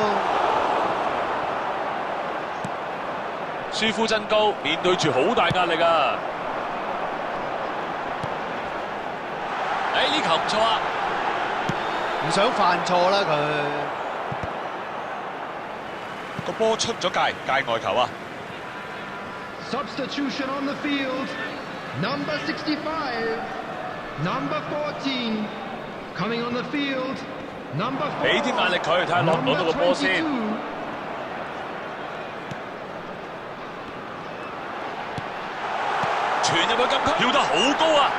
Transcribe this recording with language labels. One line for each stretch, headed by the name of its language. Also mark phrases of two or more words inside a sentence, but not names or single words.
Cantonese: 舒夫真高，面對住好大壓力啊！呢球唔錯啊，唔想犯錯啦佢。個波出咗界外球啊！
English: Substitution on the field. Number 65, number 14, coming on the field. Number 4.
Cantonese: 俾啲壓力佢，睇下攞唔攞到個波先。傳入去禁區，跳得好高啊！